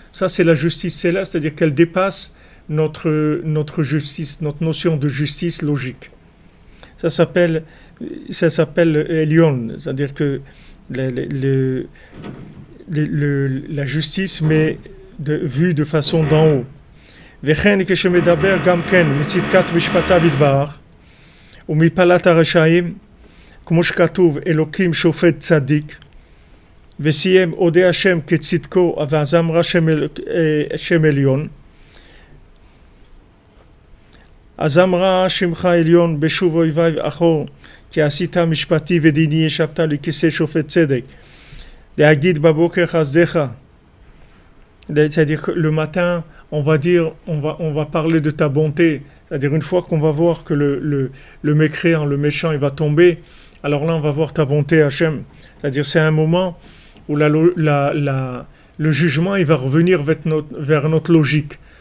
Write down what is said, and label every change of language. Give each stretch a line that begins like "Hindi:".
French: Ça, c'est la justice céleste, c'est-à-dire qu'elle dépasse notre justice, notre notion de justice logique. Ça s'appelle Elion, c'est-à-dire que la justice, mais vue de façon d'en haut.
Hebrew: וכן כשמדבר גם כן מצדקת משפטיו יתברך ומפלת הרשעים, כמו שכתוב אלוקים שופט צדיק, וסיים אודה השם כצדקו ואזמרה שם עליון, אזמרה שמך עליון בשוב אויבי אחור, כי עשית משפטי ודיני ישבת לכיסא שופט צדק, להגיד בבוקר חסדך.
French: C'est-à-dire que le matin, on va parler de ta bonté. C'est-à-dire une fois qu'on va voir que le mécréant, le méchant, il va tomber, alors là on va voir ta bonté Hachem. C'est-à-dire c'est un moment où le jugement il va revenir vers notre logique.